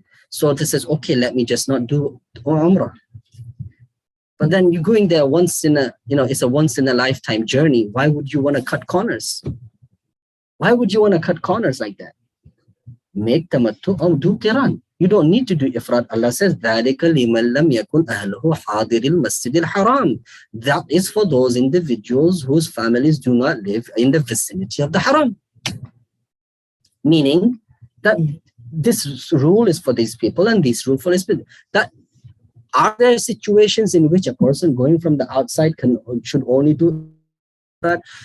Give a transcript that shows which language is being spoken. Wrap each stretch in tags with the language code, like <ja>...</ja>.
<en>So they says, okay, let me just not do Umrah. But then you're going there once in a, it's a once in a lifetime journey. Why would you want to cut corners? Why would you want to cut corners like that? Make tamattu or do qiran. You don't need to do ifrad. Allah says,</en> <ar>ذَلِكَ لِمَنْ لَمْ يَكُنْ أَهْلُهُ حَاضِرِ الْمَسْجِدِ الْحَرَامِ.</ar> <en>That is for those individuals whose families do not live in the vicinity of the Haram. Meaning that this rule is for these people and this rule for these people. That are there situations in which a person going from the outside should only do that?</en>